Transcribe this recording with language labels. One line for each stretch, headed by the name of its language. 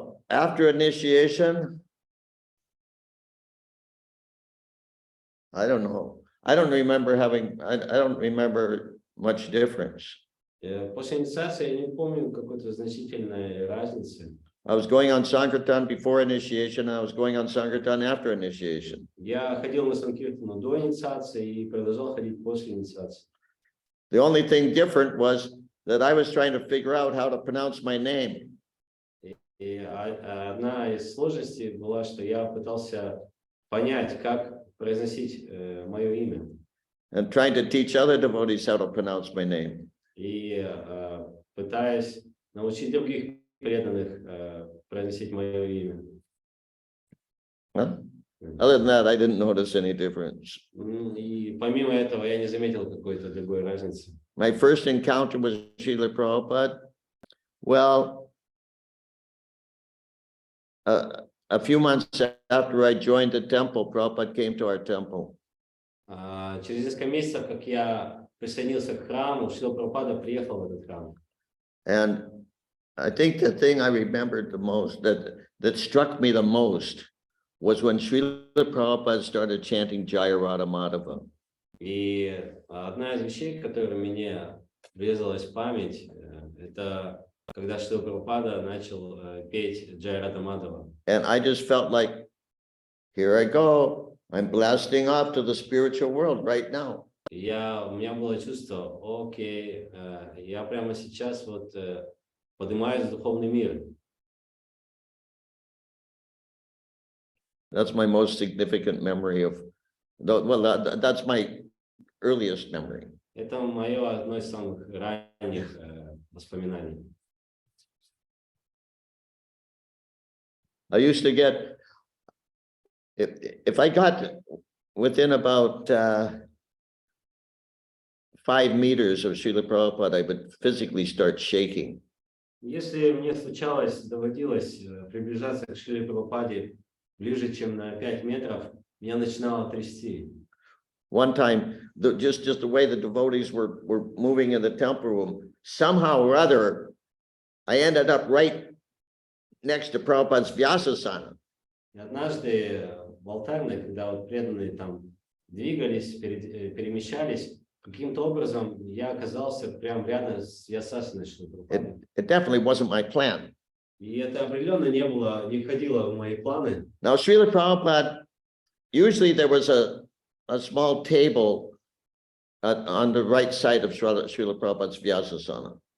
English: After initiation, I don't know. I don't remember much difference.
Russian: После инициации я не помню какой-то значительной разницы.
English: I was going on Sankirtan before initiation, and I was going on Sankirtan after initiation.
Russian: Я ходил на Санкиртану до инициации и продолжал ходить после инициации.
English: The only thing different was that I was trying to figure out how to pronounce my name.
Russian: И одна из сложностей была, что я пытался понять, как произносить мое имя.
English: And trying to teach other devotees how to pronounce my name.
Russian: И пытаясь научить других преданных произносить мое имя. Huh?
English: Other than that, I didn't notice any difference.
Russian: И помимо этого я не заметил какой-то другой разницы.
English: My first encounter with Srila Prabhupada Well, a few months after I joined the temple, Prabhupada came to our temple.
Russian: Через несколько месяцев, как я присоединился к храму, Шрила Прабхупада приехал в этот храм.
English: And I think the thing I remembered the most, that struck me the most, was when Srila Prabhupada started chanting Jaya Radha Madhava.
Russian: И одна из вещей, которая мне врезалась в память, это когда Шрила Прабхупада начал петь Джая Рада Мадхава.
English: And I just felt like, here I go. I'm blasting off to the spiritual world right now.
Russian: У меня было чувство, окей, я прямо сейчас вот поднимаюсь в духовный мир.
English: That's my most significant memory of, well, that's my earliest memory.
Russian: Это мое одно из самых ранних воспоминаний.
English: I used to get, if I got within about 5 meters of Srila Prabhupada, I would physically start shaking.
Russian: Если мне доводилось приближаться к Шриле Прабхупаде ближе, чем на 5 метров, меня начинало трясти.
English: One time, just the way the devotees were moving in the temple room, somehow or other, I ended up right next to Prabhupada's Vyasasana.
Russian: И однажды в алтарной, когда вот преданные там двигались, перемещались, каким-то образом я оказался прямо рядом с Vyasasаной Шрилы Прабхупады.
English: It definitely wasn't my plan.
Russian: И это определенно не входило в мои планы.
English: Now, Srila Prabhupada, usually there was a small table on the right side of Srila Prabhupada's Vyasasana.